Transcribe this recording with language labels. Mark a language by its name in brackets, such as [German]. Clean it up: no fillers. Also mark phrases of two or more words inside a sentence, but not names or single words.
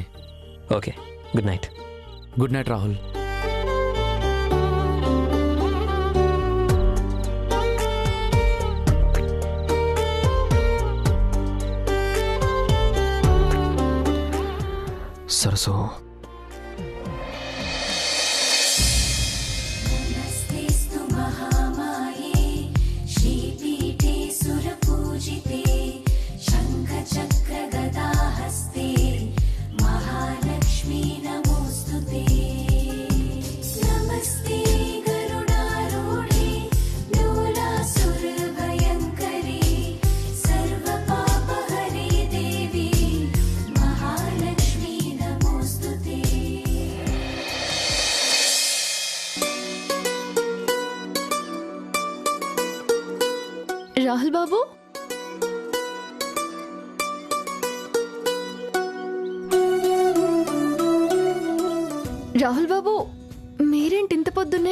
[English] okay, good night. good night రాహుల్. [Telugu] సరసు, [Sanskrit] नमस्तेस्तु महामाये श्रीपीठे सुरपूजिते शङ्खचक्रगदाहस्ते महालक्ष्मी नमोऽस्तुते। नमस्ते गरुडारूढे डोलासुरभयङ्करे सर्वपापहरे देवी महालक्ष्मी नमोऽस्तुते। [Telugu] రాహుల్ బాబు, రాహుల్ బాబు, మీరేంటి ఇంత పొద్దున్నే?